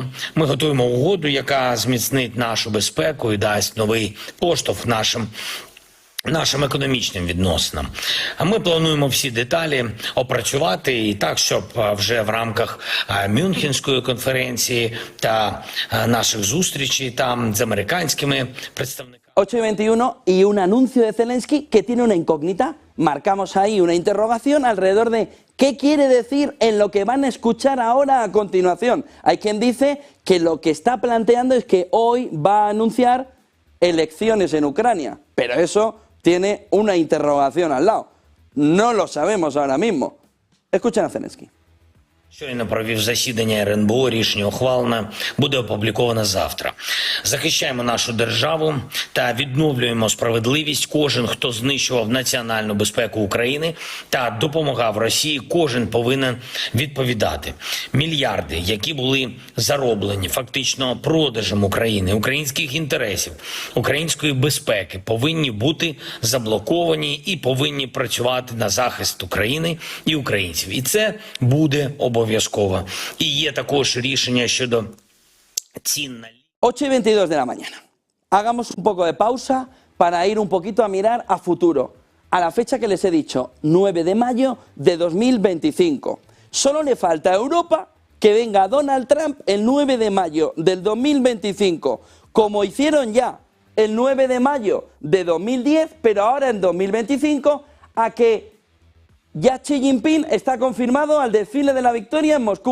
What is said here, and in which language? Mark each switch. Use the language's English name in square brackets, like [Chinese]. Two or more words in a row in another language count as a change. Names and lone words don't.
[Ukrainian] Ми готуємо угоду, яка зміцнить нашу безпеку і дасть новий поштовх нашим економічним відносинам. А ми плануємо всі деталі опрацювати і так, щоб вже в рамках Мюнхенської конференції та наших зустрічей там з американськими представниками. [Spanish] 8:21 y un anuncio de Zelensky que tiene una incógnita. Marcamos ahí una interrogación alrededor de qué quiere decir en lo que van a escuchar ahora a continuación. Hay quien dice que lo que está planteando es que hoy va a anunciar elecciones en Ucrania, pero eso tiene una interrogación al lado. No lo sabemos ahora mismo. Escuchen a Zelensky. [Ukrainian] Щойно провів засідання РНБО, рішення ухвалене, буде опубліковане завтра. Захищаємо нашу державу та відновлюємо справедливість. Кожен, хто знищував національну безпеку України та допомагав Росії, кожен повинен відповідати. Мільярди, які були зароблені фактично продажем України, українських інтересів, української безпеки, повинні бути заблоковані і повинні працювати на захист України і українців. І це буде обов'язково. І є також рішення щодо цін на [Spanish] 8:22 de la mañana. Hagamos un poco de pausa para ir un poquito a mirar a futuro, a la fecha que les he dicho, 9 de mayo de 2025. Solo le falta a Europa que venga Donald Trump el 9 de mayo del 2025, como hicieron ya el 9 de mayo de 2010, pero ahora en 2025, a que ya Xi Jinping está confirmado al desfile de la victoria en Moscú.